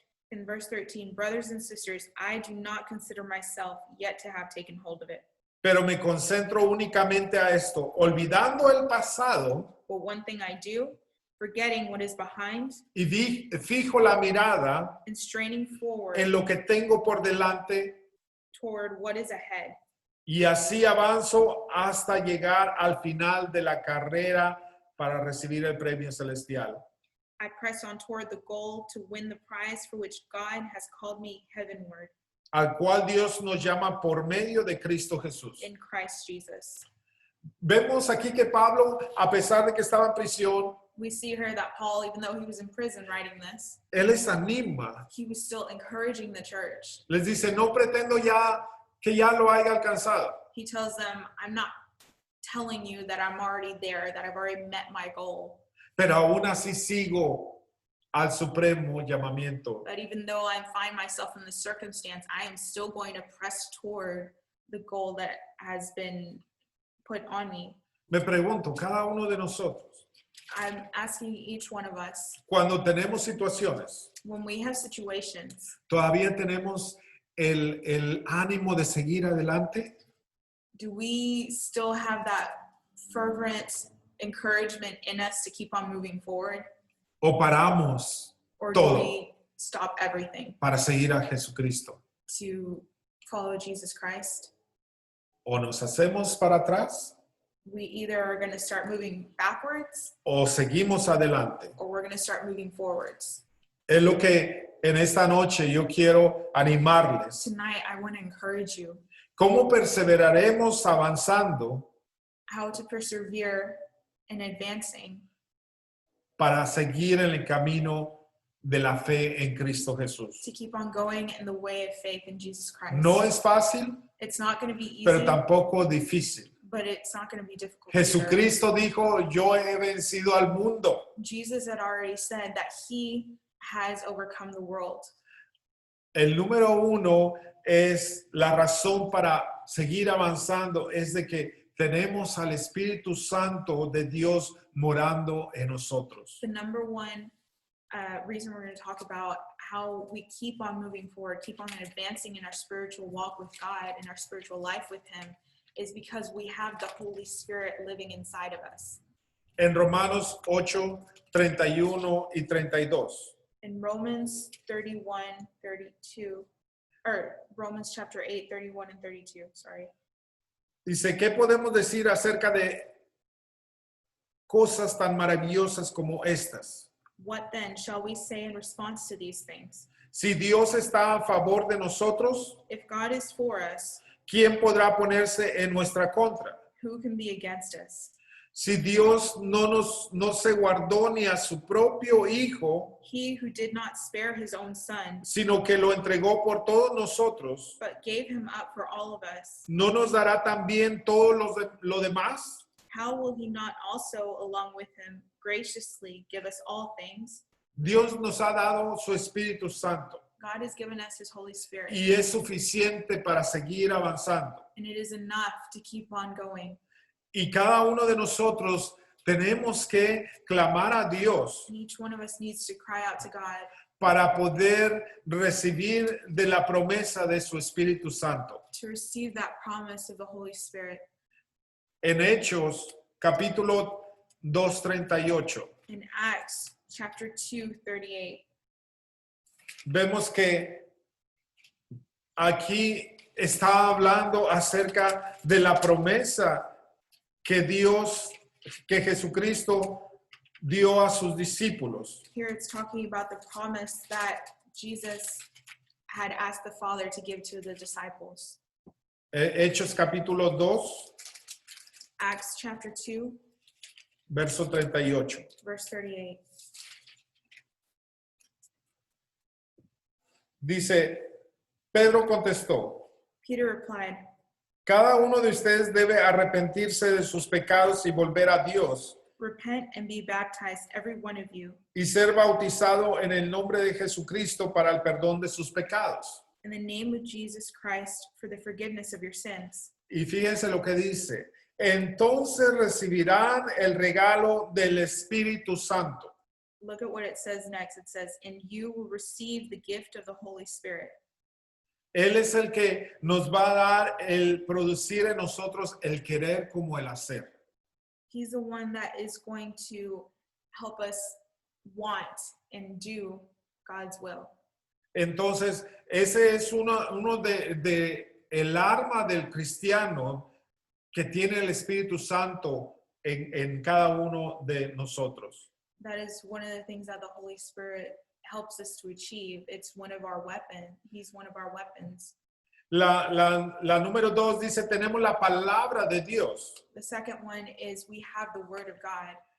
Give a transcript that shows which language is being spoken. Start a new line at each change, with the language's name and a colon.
English: In verse 13, brothers and sisters, I do not consider myself yet to have taken hold of it.
Spanish: Pero me concentro únicamente a esto, olvidando el pasado
English: But one thing I do, forgetting what is behind
Spanish: y fijo la mirada
English: and straining forward
Spanish: en lo que tengo por delante
English: toward what is ahead.
Spanish: y así avanzo hasta llegar al final de la carrera para recibir el premio celestial.
English: I press on toward the goal to win the prize for which God has called me heavenward
Spanish: Al cual Dios nos llama por medio de Cristo Jesús.
English: in Christ Jesus.
Spanish: Vemos aquí que Pablo, a pesar de que estaba en prisión,
English: We see here that Paul, even though he was in prison writing this,
Spanish: él les anima,
English: he was still encouraging the church.
Spanish: les dice, no pretendo ya que ya lo haya alcanzado,
English: He tells them, I'm not telling you that I'm already there, that I've already met my goal.
Spanish: pero aún así sigo al supremo llamamiento.
English: But even though I find myself in this circumstance, I am still going to press toward the goal that has been put on me.
Spanish: Me pregunto, cada uno de nosotros,
English: I'm asking each one of us,
Spanish: cuando tenemos situaciones,
English: when we have situations,
Spanish: ¿todavía tenemos el ánimo de seguir adelante?
English: do we still have that fervent encouragement in us to keep on moving forward?
Spanish: ¿O paramos
English: Or do
Spanish: Todo.
English: we stop everything
Spanish: para seguir a Jesucristo?
English: to follow Jesus Christ?
Spanish: ¿O nos hacemos para atrás
English: We either are going to start moving backwards
Spanish: o seguimos adelante?
English: or we're going to start moving forwards.
Spanish: Es lo que en esta noche yo quiero animarles.
English: Tonight, I want to encourage you
Spanish: ¿Cómo perseveraremos avanzando
English: how to persevere in advancing
Spanish: para seguir en el camino de la fe en Cristo Jesús?
English: to keep on going in the way of faith in Jesus Christ.
Spanish: No es fácil,
English: It's not going to be easy,
Spanish: pero tampoco difícil.
English: but it's not going to be difficult. either.
Spanish: Jesucristo dijo, yo he vencido al mundo.
English: Jesus had already said that he has overcome the world.
Spanish: El número uno es la razón para seguir avanzando, es de que tenemos al Espíritu Santo de Dios morando en nosotros.
English: The number one reason we're going to talk about how we keep on moving forward, keep on advancing in our spiritual walk with God and our spiritual life with him is because we have the Holy Spirit living inside of us.
Spanish: En Romanos 8, 31 y 32.
English: In Romans 32, or Romans chapter 8, 31 and 32, sorry.
Spanish: Dice, ¿qué podemos decir acerca de cosas tan maravillosas como estas?
English: What then shall we say in response to these things?
Spanish: Si Dios está a favor de nosotros,
English: If God is for us,
Spanish: ¿quién podrá ponerse en nuestra contra?
English: who can be against us?
Spanish: Si Dios no se guardó ni a su propio Hijo,
English: He who did not spare his own son,
Spanish: sino que lo entregó por todos nosotros,
English: but gave him up for all of us,
Spanish: ¿no nos dará también todo lo demás?
English: how will he not also, along with him, graciously give us all things?
Spanish: Dios nos ha dado su Espíritu Santo.
English: God has given us his Holy Spirit,
Spanish: y es suficiente para seguir avanzando.
English: and it is enough to keep on going.
Spanish: Y cada uno de nosotros tenemos que clamar a Dios
English: And each one of us needs to cry out to God
Spanish: para poder recibir de la promesa de su Espíritu Santo.
English: to receive that promise of the Holy Spirit.
Spanish: En Hechos, capítulo 2:38,
English: In Acts chapter 2:38,
Spanish: vemos que aquí está hablando acerca de la promesa que Jesucristo dio a sus discípulos.
English: here it's talking about the promise that Jesus had asked the Father to give to the disciples.
Spanish: Hechos capítulo 2,
English: Acts chapter 2,
Spanish: verso 38.
English: verse 38.
Spanish: Dice, Pedro contestó,
English: Peter replied,
Spanish: cada uno de ustedes debe arrepentirse de sus pecados y volver a Dios
English: repent and be baptized, every one of you,
Spanish: y ser bautizado en el nombre de Jesucristo para el perdón de sus pecados.
English: in the name of Jesus Christ for the forgiveness of your sins.
Spanish: Y fíjense lo que dice, entonces recibirán el regalo del Espíritu Santo.
English: Look at what it says next. It says, and you will receive the gift of the Holy Spirit.
Spanish: Él es el que nos va a dar el producir en nosotros el querer como el hacer.
English: He's the one that is going to help us want and do God's will.
Spanish: Entonces, ese es uno de el arma del cristiano que tiene el Espíritu Santo en cada uno de nosotros.
English: That is one of the things that the Holy Spirit helps us to achieve. It's one of our weapons. He's one of our weapons.
Spanish: La número 2 dice, tenemos la palabra de Dios.
English: The second one is we have the word of God.